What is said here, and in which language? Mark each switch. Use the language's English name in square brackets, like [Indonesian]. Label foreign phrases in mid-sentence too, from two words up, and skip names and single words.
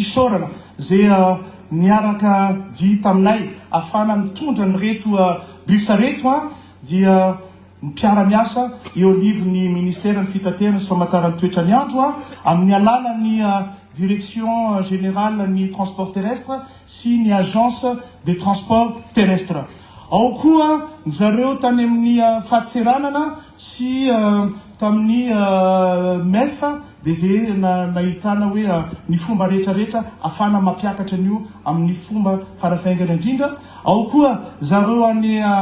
[Malagasy] isaorana zay miaraka dia taminay afana mitondra ny reto bus reto dia mpiara-miasa eo anivon'ny ministère ny fitaterana sy famantarana toetra ny andro amin'ny alalan'ny [French] direction générale [Malagasy] ny [French] transport terrestre [Malagasy] sy ny [French] agence des transports terrestres [Malagasy] ao koa zareo tany amin'ny fahatseranana sy tamin'ny MEF dia zay nahitana hoe ny fomba rehetrarehetra afana mampiakatra an'io amin'ny fomba farafaingana indrindra ao koa zareo any